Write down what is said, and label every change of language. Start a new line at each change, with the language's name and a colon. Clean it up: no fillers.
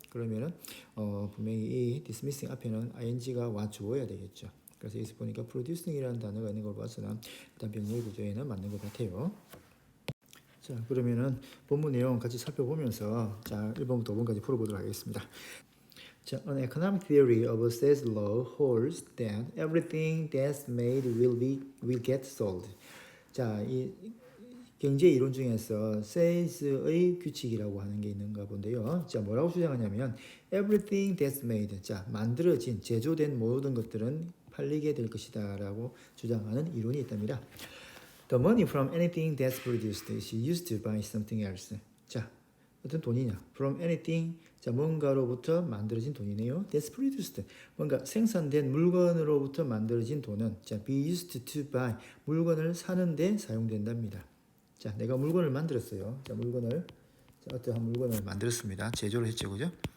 Korean: 그러면은 분명히 이 dismissing 앞에는 ing가 와 주어야 되겠죠. 그래서 여기서 보니까 producing이라는 단어가 있는 걸 봐서는 일단 병렬 구조에는 맞는 것 같아요. 자, 그러면은 본문 내용 같이 살펴보면서 자, 1번부터 5번까지 풀어보도록 하겠습니다.
English: 자, an economic theory of sales law holds that everything that's made will get sold.
Korean: 자, 이 경제 이론 중에서 sales의 규칙이라고 하는 게 있는가 본데요. 자, 뭐라고 주장하냐면
English: everything that's made.
Korean: 자, 만들어진 제조된 모든 것들은 팔리게 될 것이다라고 주장하는 이론이 있답니다.
English: The money from anything that's produced is used to buy something else.
Korean: 자, 어떤 돈이냐?
English: From anything,
Korean: 자, 뭔가로부터 만들어진 돈이네요.
English: That's produced.
Korean: 뭔가 생산된 물건으로부터 만들어진 돈은 자,
English: be used to buy.
Korean: 물건을 사는데 사용된답니다. 자, 내가 물건을 만들었어요. 자, 자, 어떠한 물건을 만들었습니다. 제조를 했죠, 그죠?